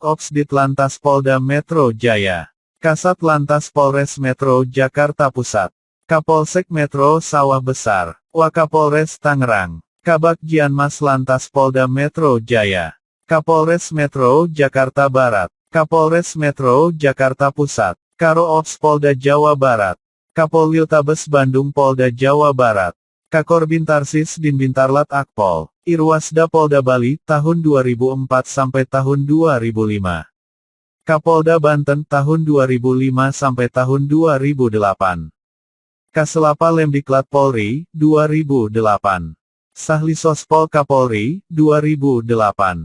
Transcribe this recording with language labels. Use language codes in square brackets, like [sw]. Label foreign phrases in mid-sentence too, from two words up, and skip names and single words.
[id] Ops Ditlantas Polda Metro Jaya, Kasat Lantas Polres Metro Jakarta Pusat, Kapolsek Metro Sawah Besar, Wakapolres Tangerang, Kabak Jianmas Lantas Polda Metro Jaya, Kapolres Metro Jakarta Barat, Kapolres Metro Jakarta Pusat, Karo Ops Polda Jawa Barat, Kapolwil Tabes Bandung Polda Jawa Barat, Kakor Bintarsis Dinbintarlat Akpol, Irwasda Polda Bali, tahun 2004 sampai tahun 2005. Kapolda Banten tahun 2005 sampai tahun 2008. Kaselapa Lemdiklat Polri, 2008. Sahlisospol Kapolri, 2008.